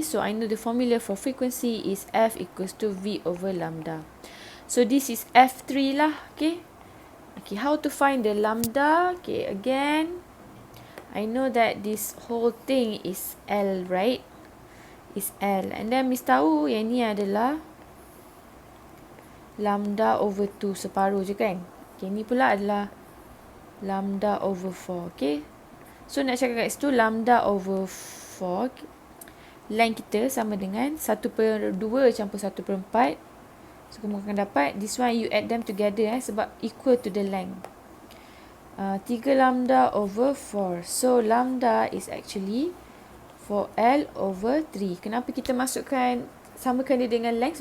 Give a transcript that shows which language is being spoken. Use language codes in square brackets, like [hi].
[en] So I know the formula for frequency is F equals to V over lambda. So this is F3 lah. Okay, how to find the lambda? Okay, again I know that this whole thing is L, right? Is L. And then [ms] Miss tahu yang ni adalah lambda over 2, separuh je kan. Okay, ni pula adalah lambda over 4. Okay, so nak cakap kat situ, lambda over 4, length kita sama dengan 1/2 campur 1/4. So kamu akan dapat, [en] this one you add them together sebab equal to the length. 3 lambda over 4. So lambda is actually 4L over 3. [ms] Kenapa kita samakan dia dengan length?